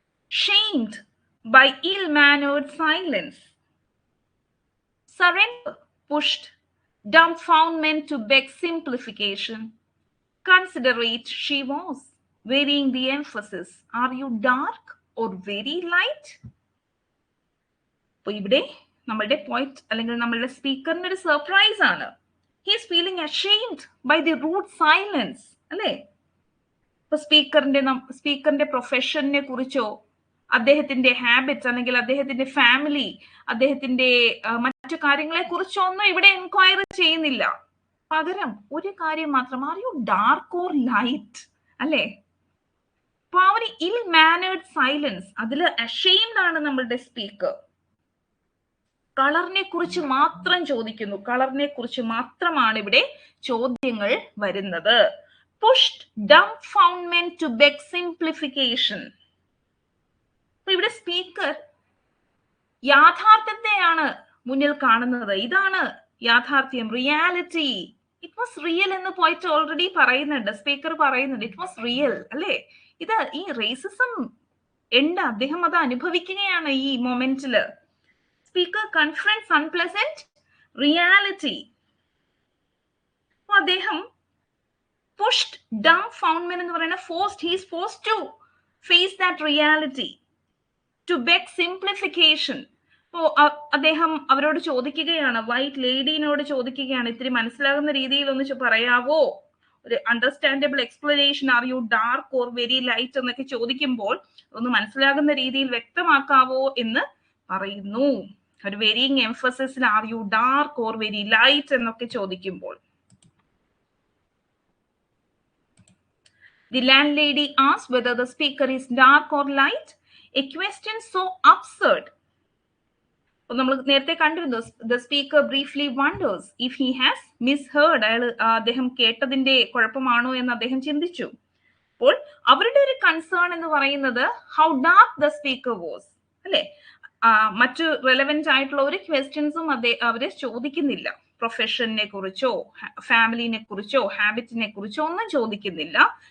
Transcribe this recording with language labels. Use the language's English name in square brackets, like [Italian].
[English] shamed by ill-mannered silence, surrender pushed dumbfoundment to beg simplification. Considerate she was, varying the emphasis. Are you dark or very light? [Malayalam] അപ്പോൾ ഇവിടെ നമ്മളുടെ point അല്ലെങ്കിൽ നമ്മളുടെ സ്പീക്കറിന് ഒരു surprise ആണ്. [English] He is feeling ashamed by the rude silence. [Malayalam] അല്ലേ? ഇപ്പൊ സ്പീക്കറിന്റെ പ്രൊഫഷനെ കുറിച്ചോ അദ്ദേഹത്തിന്റെ ഹാബിറ്റ്സ് അല്ലെങ്കിൽ അദ്ദേഹത്തിന്റെ ഫാമിലി, അദ്ദേഹത്തിന്റെ മറ്റു കാര്യങ്ങളെ കുറിച്ചോ ഒന്നും ഇവിടെ എൻക്വയറി ചെയ്യുന്നില്ല. പകരം ഒരു കാര്യം മാത്രം, [English] Are you dark or light? [Malayalam] അല്ലേ? അപ്പൊ ആ ഒരു ഇൽ മാനേർഡ് സൈലൻസ്, അതില് അഷെയിംഡ് ആണ് നമ്മളുടെ സ്പീക്കർ. കളറിനെ കുറിച്ച് മാത്രം ചോദിക്കുന്നു, കളറിനെ കുറിച്ച് മാത്രമാണ് ഇവിടെ ചോദ്യങ്ങൾ വരുന്നത്. [English] pushed dumbfoundment to beg simplification. [Malayalam] അപ്പൊ ഇവിടെ സ്പീക്കർ യാഥാർത്ഥ്യത്തെയാണ് മുന്നിൽ കാണുന്നത്. ഇതാണ് യാഥാർത്ഥ്യം, റിയാലിറ്റി. [English] it was real [Malayalam] എന്ന് പോയിട്ട് ഓൾറെഡി പറയുന്നുണ്ട്, സ്പീക്കർ പറയുന്നുണ്ട് ഇറ്റ് വാസ് റിയൽ. അല്ലേ? ഇത് ഈ റേസിസം ഉണ്ട്, അദ്ദേഹം അത് അനുഭവിക്കുകയാണ് ഈ മൊമെന്റില്. [English] Speaker confronts unpleasant reality. [Malayalam] അദ്ദേഹം [English] pushed dumbfoundment [Malayalam] എന്ന് പറയുന്ന [English] he is forced to face that reality, to beg simplification. [Malayalam] അപ്പോൾ അദ്ദേഹം അവരോട് ചോദിക്കുകയാണ്, വൈറ്റ് ലേഡീനോട് ചോദിക്കുകയാണ്, ഇത്തിരി മനസ്സിലാകുന്ന രീതിയിൽ ഒന്ന് പറയാവോ, ഒരു understandable explanation, [English] are you dark or very light [Malayalam] എന്നൊക്കെ ചോദിക്കുമ്പോൾ ഒന്ന് മനസ്സിലാകുന്ന രീതിയിൽ വ്യക്തമാക്കാവോ എന്ന് പറയുന്നു. [English] ഒരു വെരിയിങ് എംഫസിസിൽ are you dark or very light [Malayalam] എന്നൊക്കെ ചോദിക്കുമ്പോൾ. [English] The landlady asked whether the speaker is dark or light, a question so absurd. [Malayalam] നമ്മൾ നേരത്തെ കണ്ടിരുന്നു, [English] the speaker briefly wonders if he has misheard. [Malayalam] അദ്ദേഹം കേട്ടതിന്റെ കുഴപ്പമാണോ എന്ന് അദ്ദേഹം ചിന്തിച്ചു. അപ്പോൾ അവരുടെ ഒരു കൺസേൺ എന്ന് പറയുന്നത് [English] how dark the speaker was. [Malayalam] അല്ലെ? മറ്റു റെലവെന്റ് ആയിട്ടുള്ള ഒരു ക്വസ്റ്റ്യൻസും അവര് ചോദിക്കുന്നില്ല. പ്രൊഫഷനെ കുറിച്ചോ ഫാമിലിനെ കുറിച്ചോ ഹാബിറ്റിനെ കുറിച്ചോ ഒന്നും ചോദിക്കുന്നില്ല.